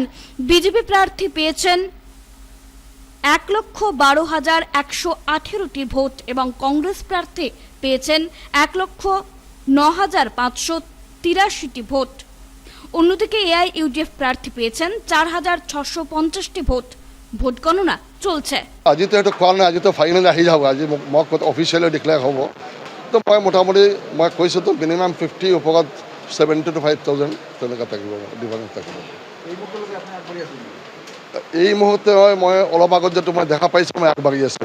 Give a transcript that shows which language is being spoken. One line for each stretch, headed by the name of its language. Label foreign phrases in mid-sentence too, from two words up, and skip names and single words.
Bangla: বিজেপি প্রার্থী পেয়েছেন 1,12,118টি ভোট এবং কংগ্রেস প্রার্থী পেয়েছেন 1,09,583টি ভোট। অন্যদিকে এআইইউডিএফ প্রার্থী পেয়েছেন 4,650টি ভোট। ভোট গণনা চলছে।
Assamese: আজি তো এইটো কোৱা নাই, আজি তো ফাইনেলি আহি যাব। আজি মোক অফিচিয়েলি ডিক্লেয়াৰ হ'ব। তো মই মোটামুটি মই কৈছোঁ তো মিনিমাম 50 ওপৰত 70 to 5,000 তেনেকুৱা থাকিব, ডিফাৰেঞ্চ থাকিব। এই মুহূৰ্তে মই অলপ আগত যিটো মই দেখা পাইছোঁ মই আগবাঢ়ি আছোঁ।